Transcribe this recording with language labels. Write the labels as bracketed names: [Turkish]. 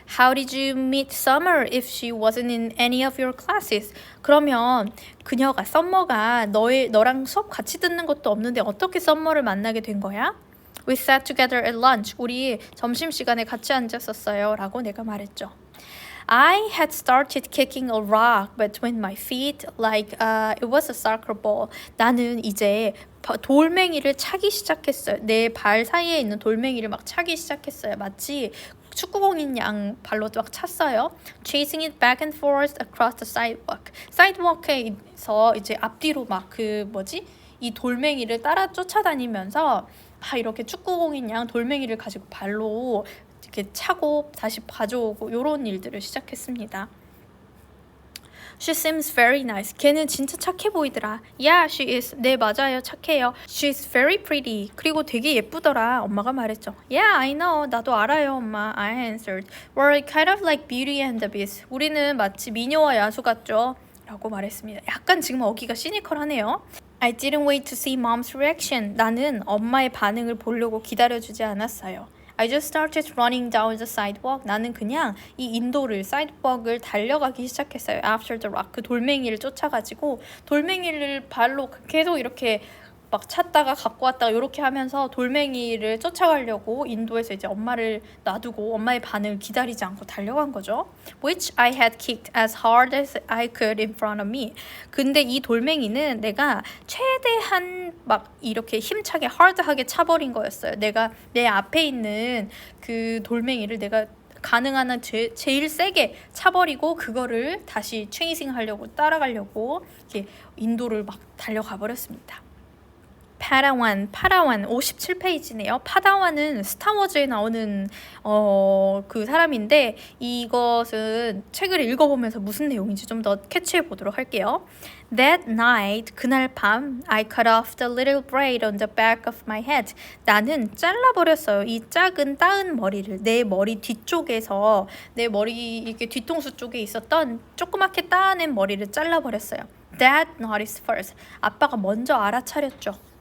[English] How did you meet Summer if she wasn't in any of your classes? [Korean] 그러면 그녀가 썸머가 너랑 수업 같이 듣는 것도 없는데 어떻게 썸머를 만나게 된 거야? [English] We sat together at lunch. [Korean] 우리 점심시간에 같이 앉았었어요. 라고 내가 말했죠. [English] I had started kicking a rock between my feet like it was a soccer ball. [Korean] 나는 이제 돌멩이를 차기 시작했어요. 내 발 사이에 있는 돌멩이를 막 차기 시작했어요. 마치 축구공인 양 발로 막 찼어요. [English] Chasing it back and forth across the sidewalk. [Korean] 사이드워크에서 이제 앞뒤로 막 이 돌멩이를 따라 쫓아다니면서 이렇게 축구공인 양 돌멩이를 가지고 발로 이렇게 차고 다시 가져오고 이런 일들을 시작했습니다. [English] She seems very nice. [Korean] 걔는 진짜 착해 보이더라. [English] Yeah, she is. [Korean] 네, 맞아요. 착해요. [English] She's very pretty. [Korean] 그리고 되게 예쁘더라. 엄마가 말했죠. [English] Yeah, I know. [Korean] 나도 알아요, 엄마. [English] I answered. We're kind of like Beauty and the Beast. [Korean] 우리는 마치 미녀와 야수 같죠? 라고 말했습니다. 약간 지금 어기가 시니컬하네요. [English] I didn't wait to see mom's reaction. [Korean] 나는 엄마의 반응을 보려고 기다려주지 않았어요. [English] I just started running down the sidewalk. [Korean] 나는 그냥 이 인도를 사이드워크를 달려가기 시작했어요. [English] After the rock. [Korean] 그 돌멩이를 쫓아가지고 돌멩이를 발로 계속 이렇게 막 찾다가 갖고 왔다가 이렇게 하면서 돌멩이를 쫓아가려고 인도에서 이제 엄마를 놔두고 엄마의 반응을 기다리지 않고 달려간 거죠. [English] Which I had kicked as hard as I could in front of me. [Korean] 근데 이 돌멩이는 내가 최대한 막 이렇게 힘차게 hard하게 차버린 거였어요. 내가 내 앞에 있는 그 돌멩이를 내가 가능한 한 제일 세게 차버리고 그거를 다시 체이싱 하려고 따라가려고 이렇게 인도를 막 달려가 버렸습니다. 파다완 57페이지네요. 파다완은 스타워즈에 나오는 그 사람인데 이것은 책을 읽어보면서 무슨 내용인지 좀 더 캐치해 보도록 할게요. [English] That night, [Korean] 그날 밤, [English] I cut off the little braid on the back of my head. [Korean] 나는 잘라버렸어요. 이 작은 따은 머리를 내 머리 뒤쪽에서 내 머리 이렇게 뒤통수 쪽에 있었던 조그맣게 따낸 머리를 잘라버렸어요. [English] Dad noticed first. [Korean] 아빠가 먼저 알아차렸죠.